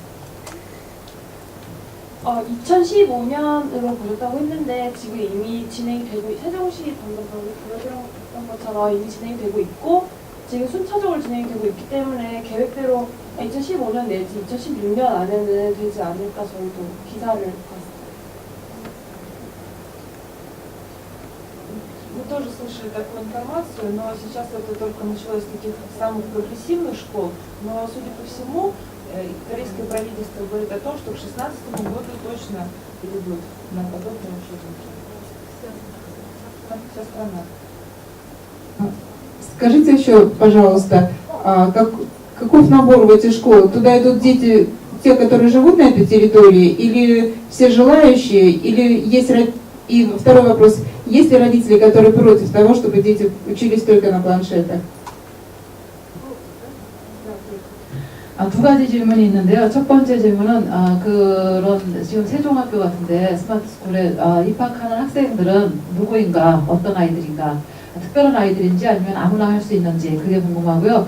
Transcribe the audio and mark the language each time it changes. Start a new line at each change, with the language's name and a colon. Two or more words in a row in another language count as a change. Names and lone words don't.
Korean: 2015년으로 보셨다고 했는데 지금 이미 진행이 되고, 세종시 방금 보여드렸던 것처럼 이미 진행이 되고 있고 지금 순차적으로 진행이 되고 있기 때문에 계획대로 2015년 내지 2016년 안에는 되지 않을까 저희도 기사를 봤어요.
Russian: Мы тоже слышали такую информацию, но сейчас это только началось с таких самых прогрессивных школ. Но, судя по всему, корейское правительство говорит о том, что к 2016 году точно перейдут на подобные учебники. Вся страна. Скажите еще, пожалуйста, каков набор в эти школы? Туда идут дети, те, которые живут на этой территории, или все желающие, или есть... И второй вопрос, есть ли родители, которые против того, чтобы дети учились только на планшетах?
Korean: 두 가지 질문이 있는데요. 첫 번째 질문은 그런 지금 세종학교 같은데 스마트 스쿨에 입학하는 학생들은 누구인가, 어떤 아이들인가, 특별한 아이들인지 아니면 아무나 할 수 있는지 그게 궁금하고요.